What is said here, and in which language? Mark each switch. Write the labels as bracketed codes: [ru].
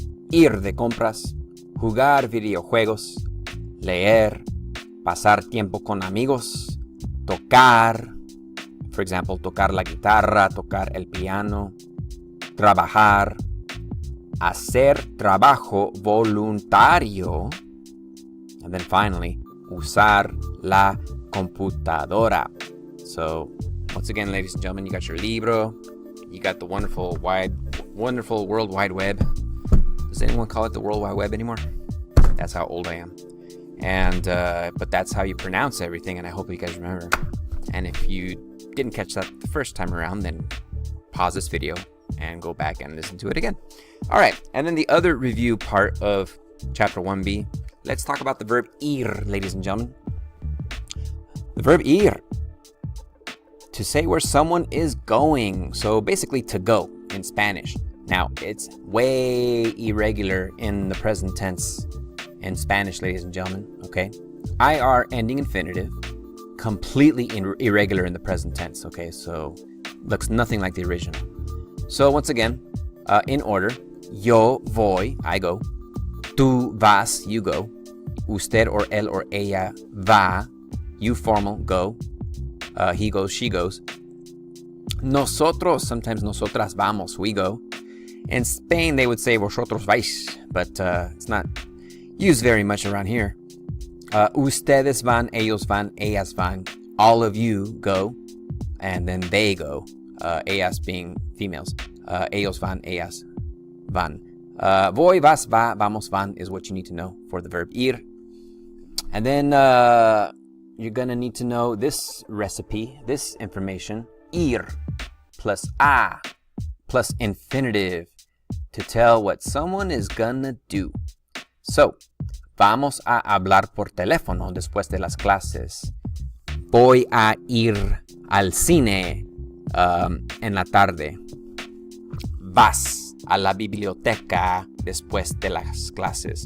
[es] ir de compras, jugar videojuegos, leer, pasar tiempo con amigos, tocar, [en] for example, [es] tocar la guitarra, tocar el piano, trabajar, hacer trabajo voluntario, [en] and then finally, [es] usar la computadora. [en] So, once again, ladies and gentlemen, you got your libro, you got the wonderful World Wide Web. Does anyone call it the World Wide Web anymore? That's how old I am. And, but that's how you pronounce everything, and I hope you guys remember. And if you didn't catch that the first time around, then pause this video and go back and listen to it again. All right, and then the other review part of Chapter 1B, let's talk about the verb ir, ladies and gentlemen. The verb ir, to say where someone is going. So basically to go in Spanish. Now, it's way irregular in the present tense in Spanish, ladies and gentlemen, okay? IR ending infinitive, completely irregular in the present tense, okay? So looks nothing like the original. So once again, in order, [es] yo voy, [en] I go. [es] Tú vas, [en] you go. [es] Usted [en] or él or [es] ella va, [en] you formal, go. He goes, she goes. [es] Nosotros, [en] sometimes [es] nosotras vamos, [en] we go. In Spain, they would say [es] vosotros vais, [en] but it's not used very much around here. [es] Ustedes van, ellos van, ellas van. [en] All of you go, and then they go. [es] Ellas [en] being females. [es] Ellos van, ellas van. Voy, vas, va, vamos, van [en] is what you need to know for the verb ir. And then you're going to need to know this recipe, this information. Ir plus a plus infinitive to tell what someone is gonna do. So, [es] vamos a hablar por teléfono después de las clases. Voy a ir al cine en la tarde. Vas a la biblioteca después de las clases.